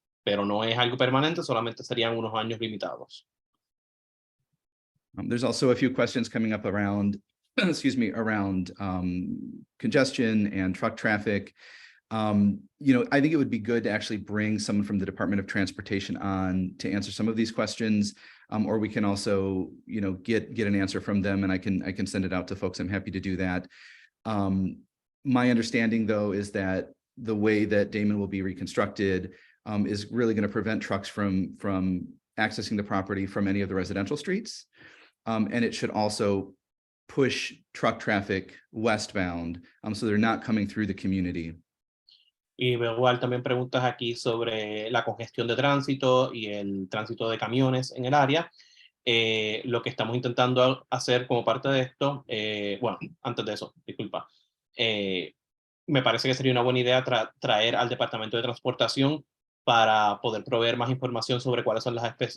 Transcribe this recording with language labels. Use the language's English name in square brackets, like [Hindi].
[Spanish] Pero no es algo permanente, solamente serían unos años limitados. [English] There's also a few questions coming up around, around congestion and truck traffic. I think it would be good to actually bring someone from the Department of Transportation on to answer some of these questions, or we can also, get an answer from them, and I can send it out to folks. I'm happy to do that. My understanding, though, is that the way that Damen will be reconstructed is really going to prevent trucks from accessing the property from any of the residential streets, and it should also push truck traffic westbound, so they're not coming through the community. [Spanish] Y veo igual también preguntas aquí sobre la congestión de tránsito y el tránsito de camiones en el área. Lo que estamos intentando hacer como parte de esto, bueno, antes de eso, disculpa, me parece que sería una buena idea traer al Departamento de Transportación para poder proveer más información sobre cuáles son las